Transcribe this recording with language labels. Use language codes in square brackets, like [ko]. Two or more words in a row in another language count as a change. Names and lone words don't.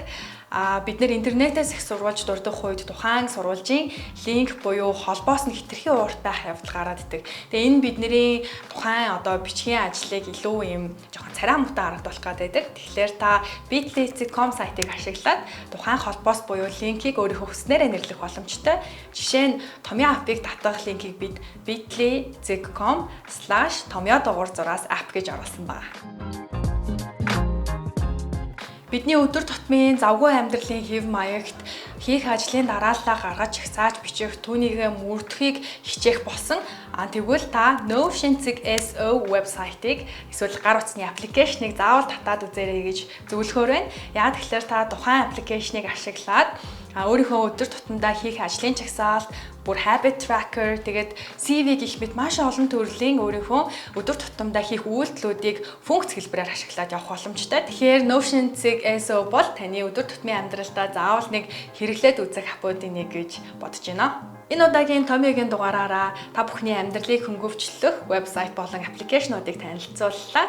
[mn] Бид нэр интернетээс их сурвалж дурдах үед тухайн сурвалжийн линк буюу холбоос нь хэтэрхий урт байх явдал гараад идэг. Тэгээ энэ бидний тухайн бичгийн ажлыг илүү юм жоохон царай муутай харагдуулах гэдэг. Тэгэхээр та bit.ly.com сайтыг ашиглаад тухайн холбоос буюу линкийг өөрийнхөө хүснээрээ нэрлэх боломжтой. Жишээ нь томьёо апыг татах линкийг бид bit.ly.com/tomyo-6 app гэж оруулсан байна. Бидний өдөр тутмын завгүй амьдралын хэв маягт хийх ажлын дарааллаа гаргаж хязгааж бичих, түүнийгээ мөрдөхийг хичээх болсон. Тэгвэл та Notion.so вебсайтыг эсвэл гар утасны аппликейшнийг заавал татаад үзээрэй гэж зөвлөхөөр байна. Яг тэгэхээр та тухайн аппликейшнийг ашиглаад өөрийнхөө өдөр тутамдаа хийх ажлын чагсаалт, бүр [en] habit tracker, [mn] тэгээд CV гэх мэт маш олон төрлийн өөрийнхөө өдөр тутамдаа хийх үйлдэлүүдийг функц хэлбэрээр ашиглаад явах боломжтой. Тэгэхээр Notion.so бол таны өдөр тутмын амьдралдаа заавал нэг хэрэглээд үзэх аппуудын нэг гэж бодож байна. Энэ удаагийн томьёогийн дугаараараа та бүхний амьдралыг хөнгөвчлөх вебсайт болон аппликейшнуудыг танилцууллаа.